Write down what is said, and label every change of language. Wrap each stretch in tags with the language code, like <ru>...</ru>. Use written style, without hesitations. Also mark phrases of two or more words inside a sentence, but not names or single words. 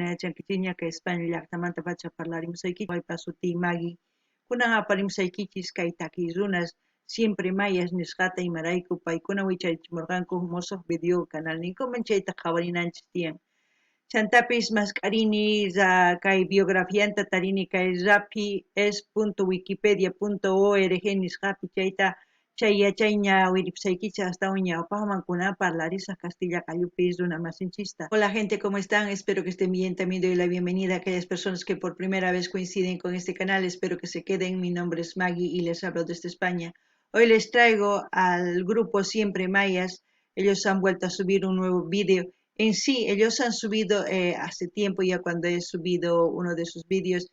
<qu>yachankichis ña kay España llaqtamanta pacha parlarimusaykichis waypa suti Maggie kunan aparimusaykichis kay takiy runas siempre mayas nisqata imarayku paykuna wichaychimurqanku mosoq video canal ninkuman chayta qhawarinanchis tiyan chantapis mascarini kay biografianta tarini kay rapi.es.wikipedia.org nisqapi chayta chay yachayña wiripusaykichis astawan ñawpaqman kunan parlarisaq castilla qallupis runa masinchista.</qu> <es>Hola gente, ¿cómo están? Espero que estén bien. También doy la bienvenida a aquellas personas que por primera vez coinciden con este canal. Espero que se queden. Mi nombre es Maggie y les hablo desde España. Hoy les traigo al grupo Siempre Mayas. Ellos han vuelto a subir un nuevo vídeo. En sí, ellos han subido hace tiempo ya cuando he subido uno de sus vídeos.</es>